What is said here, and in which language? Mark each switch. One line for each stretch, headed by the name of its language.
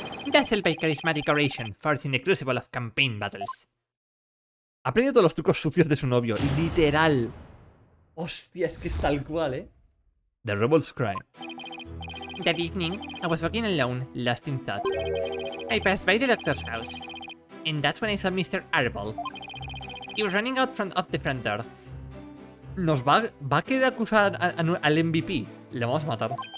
English: Dazzled by charismatic oration, forcing the crucible of campaign battles.
Spanish: Ha aprendido todos los trucos sucios de su novio. Literal. Hostia, es que es tal cual, ¿eh?
English: The rebels cry. That evening, I was walking alone, lost in thought. I passed by the doctor's house, and that's when I saw Mr. Arbol. He was running out of the front door.
Spanish: Nos va a querer acusar al MVP. Le vamos a matar.